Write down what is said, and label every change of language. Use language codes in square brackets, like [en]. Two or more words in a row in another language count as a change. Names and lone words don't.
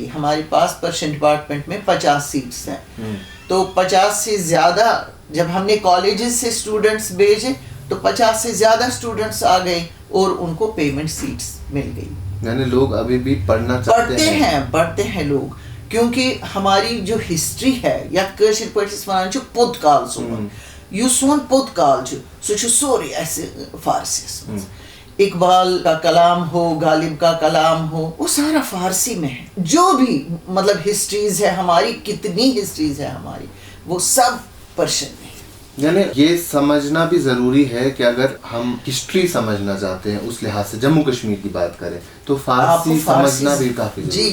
[ur] ہمارے پاس [en] Persian department [ur] میں 50 سیٹس ہیں، تو 50 سے زیادہ جب ہم نے کالجز سے اسٹوڈنٹس بھیجے تو 50 سے زیادہ اسٹوڈنٹس آ گئے اور ان کو [en] payment seats [ur] مل گئی۔ یعنی لوگ ابھی بھی پڑھنا چاہتے ہیں، پڑھتے ہیں لوگ، کیونکہ ہماری جو ہسٹری ہے [ks] یا کٲشِر پٲٹھۍ ٲسۍ وَنان چھِ پوٚت کال سون، یُس سون پوٚت کال چھُ سُہ چھُ سورُے اَسہِ فارسیَس منٛز، [ur] اقبال کا کلام ہو، غالب کا کلام ہو، وہ سارا فارسی میں ہے، جو بھی مطلب ہسٹریز ہے ہماری، کتنی ہسٹریز ہے ہماری، وہ سب پرشین میں ہے۔ یعنی یہ سمجھنا بھی ضروری ہے کہ اگر ہم ہسٹری سمجھنا چاہتے ہیں اس لحاظ سے، جموں کشمیر کی بات کریں تو فارسی سمجھنا بھی کافی ضروری ہے۔